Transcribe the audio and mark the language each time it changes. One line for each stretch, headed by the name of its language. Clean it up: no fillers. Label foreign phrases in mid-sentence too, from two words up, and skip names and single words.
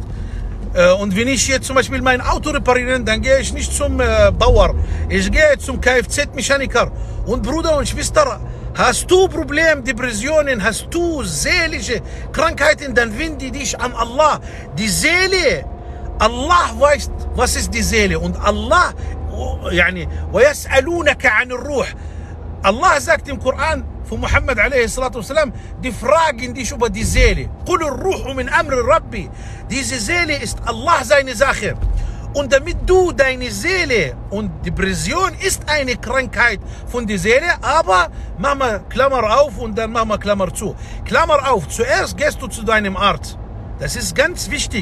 German: Und wenn ich jetzt zum Beispiel mein Auto reparieren, dann gehe ich nicht zum Bauer. Ich gehe zum Kfz-Mechaniker. Und Bruder und Schwester, hast du Probleme, Depressionen, hast du seelische Krankheiten, dann wende dich an Allah. Die Seele, Allah weiß, was ist die Seele. Und Allah,
Arabic: وَيَسْأَلُونَكَ عَنِ الرُّوحِ.
German: Allah sagt im Koran von Muhammad a.s. die fragen dich über die Seele.
Arabic: قُلُ الرُّوحُ مِنْ أَمْرِ رَبِّ.
German: Diese Seele ist Allah seine Sache. Und damit du deine Seele, und Depression ist eine Krankheit von der Seele, aber mach mal Klammer auf und dann mach mal Klammer zu. Klammer auf, zuerst gehst du zu deinem Arzt. Das ist ganz wichtig.